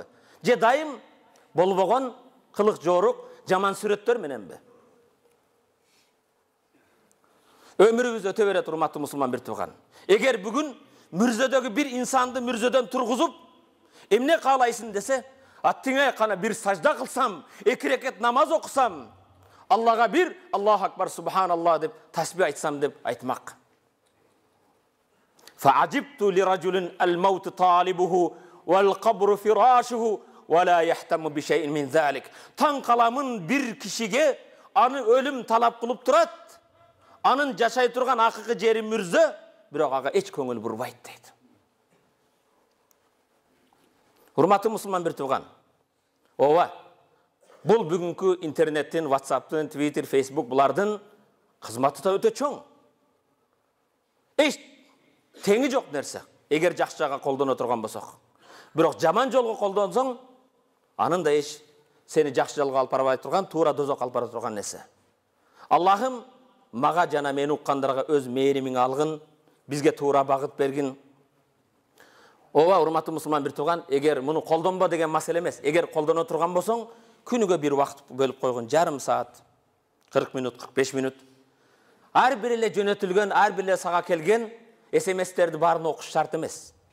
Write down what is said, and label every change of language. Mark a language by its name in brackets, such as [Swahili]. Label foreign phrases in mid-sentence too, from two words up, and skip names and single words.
[Kyrgyz] Же дайым болбогон кылык жорук, жаман сүрөттөр мененби? Өмүрүбүз өтө берет, урматтуу мусулман бир тууган. Эгер бүгүн мүрзөдөгү бир инсанды мүрзөдөн тургузуп, эмне каалайсың десе, аттиңе кана бир сажда кылсам, 2 рекет намаз окусам, Аллаға bir, [Arabic] الله أكبر سبحان الله [Kyrgyz] деп, тасбih айтсам деп айтмақ. [Arabic] فعجبت لرجل الموت طالبه والقبر فراشه ولا يهتم بشيء من ذلك. [Kyrgyz] Таң қаламын bir кишиге аны өлім талап кылып турат, анын жашай турган акыркы жери мүрзө, бирок ага эч көңүл бурбайт дейт. Урматтуу мусулман бир тууган. Ооба. [Kazakh] Бұл бүгінгі интернеттен, WhatsApp'тен, Twitter, Facebook бұлардың қызматы да өте чоң. Еш теңі жоқ нәрсе. Егер жақсы жаққа қолдана отырған болсақ. Бірақ жаман жолға қолдансаң, анын да еш сені жақсы жолға алып барбай тұрған, тура дозақ алып бара тұрған нәрсе. [Kyrgyz] Аллахым маға жана мени уккандарға өз мейримин алгын, бизге тура багыт бергин. Ооба, урматтуу мусулман бир тууган, эгер муну колдонбо деген маселе эмес. Эгер колдоно турган болсоң, күнүгө бир вакыт бөлүп койгон, жарым саат, 40 минут, 45 минут. Ар бир эле жөнөтүлгөн, ар бир эле сага келген SMS-терди баарын окуш шарт эмес.